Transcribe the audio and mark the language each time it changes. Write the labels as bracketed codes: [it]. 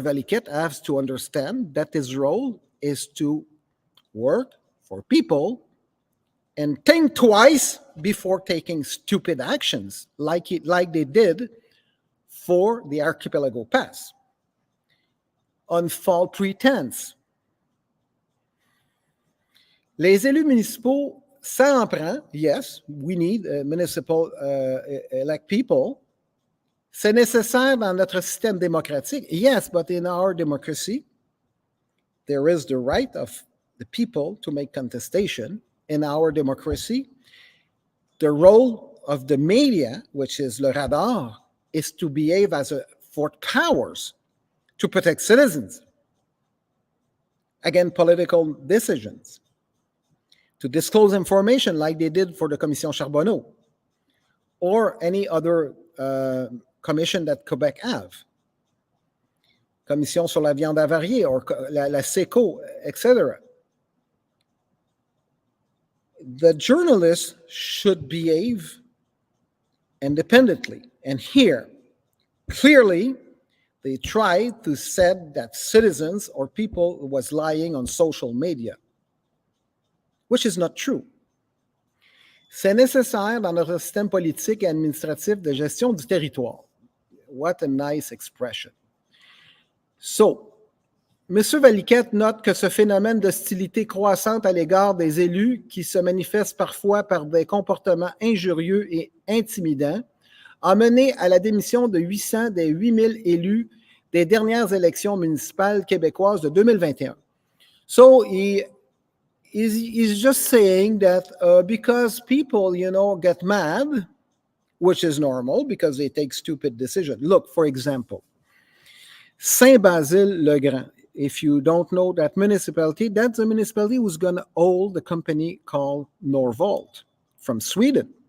[en] Valiquette has to understand that his role is to work for people and think twice before taking stupid actions like they did for the Archipelago Pass on false pretense. [fr] Les élus municipaux, ça en prend. [en] Yes, we need municipal elect people. [fr] C'est nécessaire dans notre système démocratique. [en] Yes, but in our democracy, there is the right of the people to make contestation. In our democracy, the role of the media, which is le radar, is to behave as a for powers to protect citizens against political decisions, to disclose information like they did for the Commission Charbonneau or any other commission that Quebec have. [fr] Commission sur la viande avariée or la SECO, etc. [en] The journalists should behave independently. And here, clearly, they tried to say that citizens or people was lying on social media, which is not true. [fr] C'est nécessaire dans notre système politique et administratif de gestion du territoire. [en] What a nice expression. So, M. [fr] Valiquette note que ce phénomène d'hostilité croissante à l'égard des élus qui se manifeste parfois par des comportements injurieux et intimidants a mené à la démission de 800 des 8000 élus des dernières élections municipales québécoises de 2021. [en] So he's just saying that because people, get mad, which is normal because they take stupid decisions. Look, for example, Saint-Basile-le-Grand. If you don't know that municipality, that's a municipality who's going to hold the company called Norvolt from Sweden.